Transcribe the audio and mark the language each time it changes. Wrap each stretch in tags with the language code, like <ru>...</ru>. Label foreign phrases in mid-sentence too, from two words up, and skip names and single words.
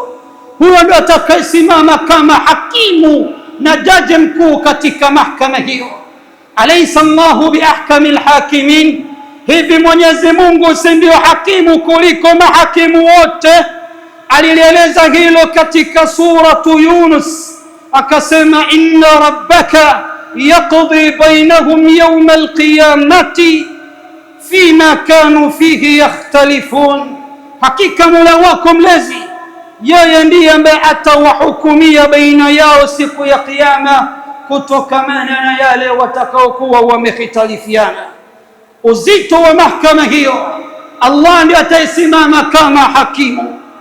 <sw>Huyo ndio atakayesimama kama hakimu na jaji mkuu katika mahakama hiyo.</sw> <ar>أليس الله بأحكم الحاكمين,</ar> <sw>hivi Mwenyezi Mungu si ndio hakimu kuliko mahakimu wote? Alieleza hilo katika suratu Yunus, akasema</sw> <ar>إن ربك يقضي بينهم يوم القيامة فيما كانوا فيه يختلفون,</ar> <sw>hakika Mola wako mlezi yeye ndiye ambaye atawahukumia baina yao siku ya kiyama kutokamana na yale watakaokuwa wamehitalifiana. Uzito wa mahakama hiyo, Allah ndiye atasimama kama hakimu.</sw>